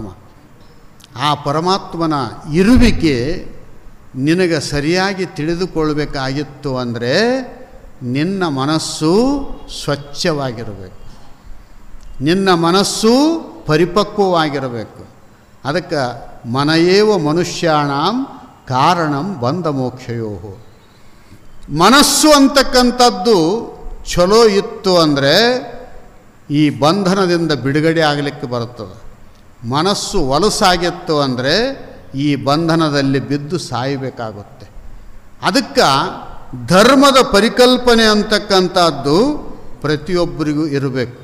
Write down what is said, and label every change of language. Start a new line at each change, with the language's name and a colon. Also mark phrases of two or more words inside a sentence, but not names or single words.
Kannada: ಆ ಪರಮಾತ್ಮನ ಇರುವಿಕೆ ನಿನಗೆ ಸರಿಯಾಗಿ ತಿಳಿದುಕೊಳ್ಬೇಕಾಗಿತ್ತು ಅಂದರೆ ನಿನ್ನ ಮನಸ್ಸು ಸ್ವಚ್ಛವಾಗಿರಬೇಕು, ನಿನ್ನ ಮನಸ್ಸು ಪರಿಪಕ್ವವಾಗಿರಬೇಕು.
Sanskrit: ಅದಕ್ಕೆ ಮನಯೇವ ಮನುಷ್ಯಾಣಂ ಕಾರಣಂ ಬಂಧ ಮೋಕ್ಷಯೋ.
Kannada: ಮನಸ್ಸು ಅಂತಕ್ಕಂಥದ್ದು ಚಲೋ ಇತ್ತು ಅಂದರೆ ಈ ಬಂಧನದಿಂದ ಬಿಡುಗಡೆ ಆಗಲಿಕ್ಕೆ ಬರುತ್ತದೆ. ಮನಸ್ಸು ವಲಸಾಗಿತ್ತು ಅಂದರೆ ಈ ಬಂಧನದಲ್ಲಿ ಬಿದ್ದು ಸಾಯಬೇಕಾಗುತ್ತೆ. ಅದಕ್ಕೆ ಧರ್ಮದ ಪರಿಕಲ್ಪನೆ ಅಂತಕ್ಕಂಥದ್ದು ಪ್ರತಿಯೊಬ್ಬರಿಗೂ ಇರಬೇಕು.